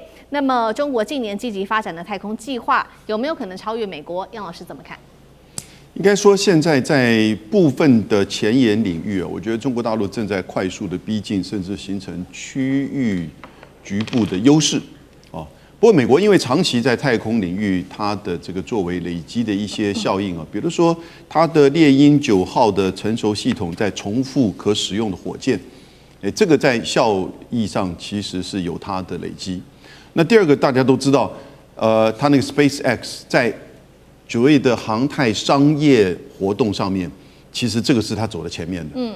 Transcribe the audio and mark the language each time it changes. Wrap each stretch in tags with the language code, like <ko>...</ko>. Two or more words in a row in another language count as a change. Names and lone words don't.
<zh>那麼中國近年積極發展的太空計劃有沒有可能超越美國？楊老師怎麼看？應該說，現在在部分的前沿領域我覺得中國大陸正在快速的逼近，甚至形成區域局部的優勢。不過美國因為長期在太空領域，它的這個作為累積的一些效應比如說它的獵鷹9號的成熟系統在重複可使用的火箭，這個在效益上其實是有它的累積。那第二個大家都知道，它那個 SpaceX 在所謂的航太商業活動上面，其實這個是它走在前面的。</zh>